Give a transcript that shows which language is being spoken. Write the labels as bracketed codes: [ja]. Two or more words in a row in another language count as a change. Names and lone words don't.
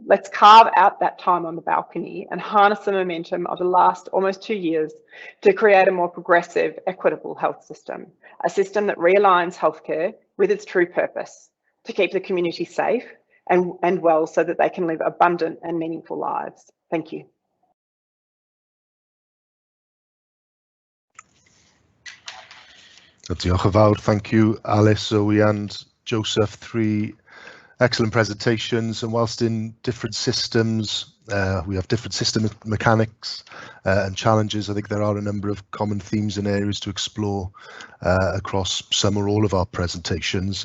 [en] Let's carve out that time on the balcony and harness the momentum of the last almost 2 years to create a more progressive, equitable health system, a system that realigns healthcare with its true purpose, to keep the community safe and well so that they can live abundant and meaningful lives. Thank you. [cy] Diolch yn fawr. [en] Thank you, Alice, Zoe and Joseph. 3 excellent presentations, and whilst in different systems, we have different system mechanics and challenges, I think there are a number of common themes and areas to explore across some or all of our presentations.